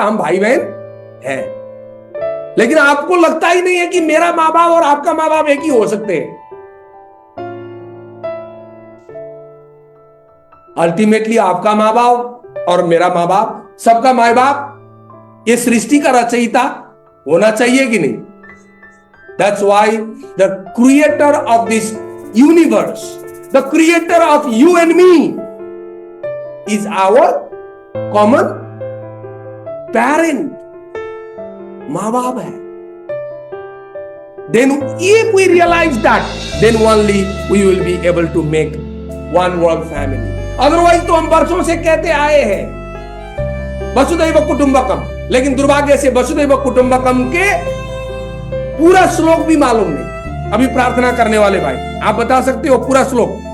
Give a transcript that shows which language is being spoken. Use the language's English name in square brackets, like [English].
[Hindi] हम भाई बहन हैं। लेकिन आपको लगता ही नहीं है कि मेरा मां बाप और आपका मां बाप एक ही हो सकते हैं। अल्टीमेटली आपका मां बाप और मेरा मां बाप, सबका माँ बाप, ये सृष्टि का रचयिता होना चाहिए कि नहीं? [English] That's why the creator of this universe, the creator of you and me is our common parent, [Hindi] माँ बाप है। [English] then if we realize that, then only we will be able to make one world family. [Hindi] Otherwise तो हम वर्षों से कहते आए हैं वसुधैव कुटुंबकम, लेकिन दुर्भाग्य से वसुधैव कुटुंबकम के पूरा श्लोक भी मालूम नहीं। अभी प्रार्थना करने वाले भाई, आप बता सकते हो पूरा श्लोक?